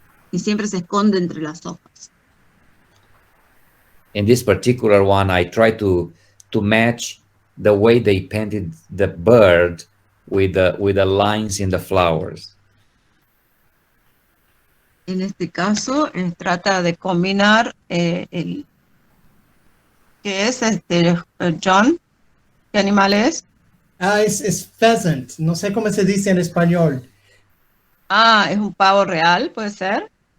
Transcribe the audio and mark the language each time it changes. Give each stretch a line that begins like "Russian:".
Spanish: Y siempre se esconde entre las hojas.
English: In this particular one, I try to match the way they painted the bird with the lines in the flowers.
Spanish: En este caso, trata de combinar el ¿qué es John? ¿Qué animal es? Es pheasant. No sé cómo se dice en español. Ah, es un pavo real, ¿puede ser?